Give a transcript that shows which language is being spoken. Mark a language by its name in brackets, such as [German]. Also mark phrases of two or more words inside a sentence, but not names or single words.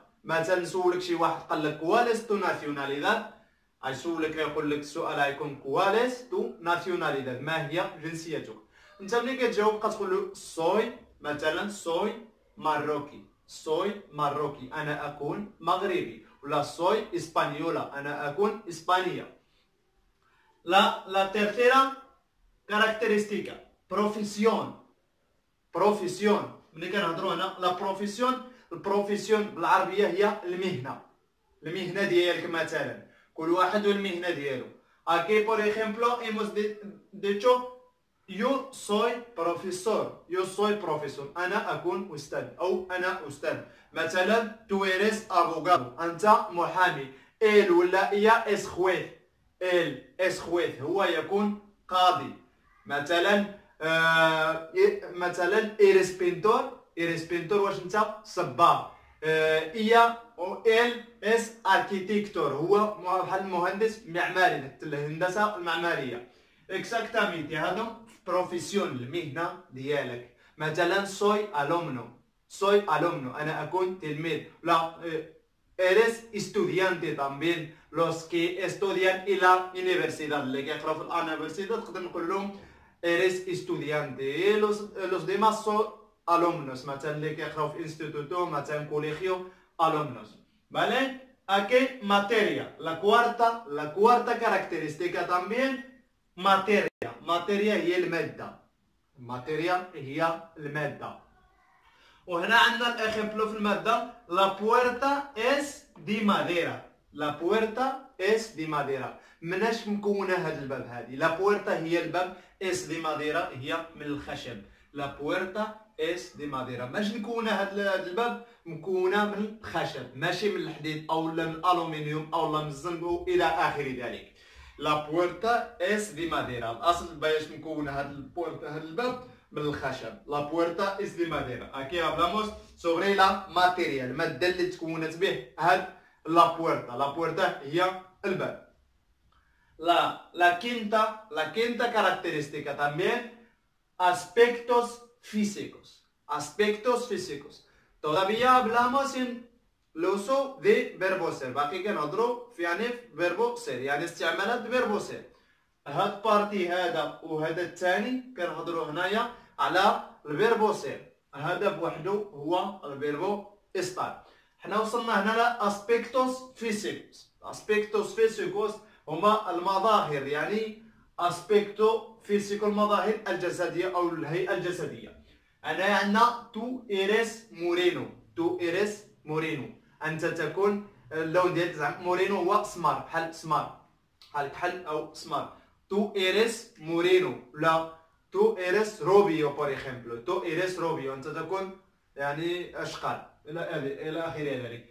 [Arabic] مثلا نسولك شي واحد قال لك [Spanish] cuál es tu nacionalidad. [Arabic] غيسولك يقول لك السؤال غيكون [Spanish] cuál es tu nacionalidad [Arabic] ما هي جنسيتك. انت ملي كتجاوب كتقول له سوي مثلا [Spanish] soy marroquí [Arabic] أنا أكون مغربي. ولا [Spanish] soy española [Arabic] أنا أكون إسبانية. [Spanish] La tercera característica, profesión. [Arabic] ملي كنهضروا هنا [Spanish] la profesión [Arabic] بالعربية هي المهنة ديالك. مثلا كل واحد والمهنة ديالو. [Spanish] Aquí por ejemplo hemos dicho Yo soy profesor. [Arabic] أنا أكون أستاذ أو أنا أستاذ. [Spanish] مثلا tú eres abogado. [Arabic] أنت محامي. [Spanish] él ولا ella es juez. [Arabic] هو يكون قاضي. مثلا [Spanish] eres pintor. [Arabic] واش أنت صباغ. ella أو [Spanish] él es arquitector. [Arabic] هو بحال المهندس معماري الهندسة المعمارية. exactamente هذا بروفيسيون المهنة ديالك. مثلا [Spanish] soy alumno [Arabic] أنا أكون تلميذ. [Spanish] لا eres estudiante también. los que estudian en la universidad [Arabic] اللي كيقراو في الانيفرسيتي تقدر نقول لهم [Spanish] eres estudiante. los demás son alumnos. [Arabic] مثلا اللي كيقراو في instituto مثلا [Spanish] colegio alumnos. ¿Vale? Aquí materia. La cuarta característica también materia [Arabic] هي المادة. وهنا عندنا الإخمبلو في المادة. [Spanish] La puerta es de madera. [Arabic] مناش مكونة هاد الباب هادي. [Spanish] La puerta [Arabic] هي الباب. [Spanish] es de madera [Arabic] هي من الخشب. [Spanish] La puerta es de madera. [Arabic] ماش مكونة هاد الباب مكونة من الخشب ماشي من الحديد أو من الألومنيوم أو من الزنبو إلى آخر ذلك. [Spanish] La puerta es de madera. [Arabic] الأصل باش نكون هاد الباب من الخشب. [Spanish] La puerta es de madera. Aquí hablamos sobre la materia. [Arabic] المادة اللي تكونت به هاد [Spanish] la puerta. La puerta [Arabic] هي الباب. [Spanish] La quinta característica también aspectos físicos. Todavía hablamos en el uso de verbo ser. [Arabic] باقي كنهضروا في يعني [Spanish] verbo ser [Arabic] يعني استعمالات [Spanish] verbo ser. [Arabic] هاد بارتي هذا وهذا الثاني كنهضروا هنايا على الفيربو ser. هذا بوحده هو الفيربو estar. حنا وصلنا هنا ل [Spanish] aspectos físicos [Arabic] هما المظاهر يعني [Spanish] aspecto físico [Arabic] المظاهر الجسدية أو الهيئة الجسدية. أنا عندنا [Spanish] tú eres moreno. [Arabic] أنت تكون اللون ديال زعما مورينو هو سمار، بحال سمار، بحال كحل او سمار. [Spanish] tú eres moreno o tú eres rubio por ejemplo, tú eres rubio انت تكون يعني اشقر الى اخر ذلك.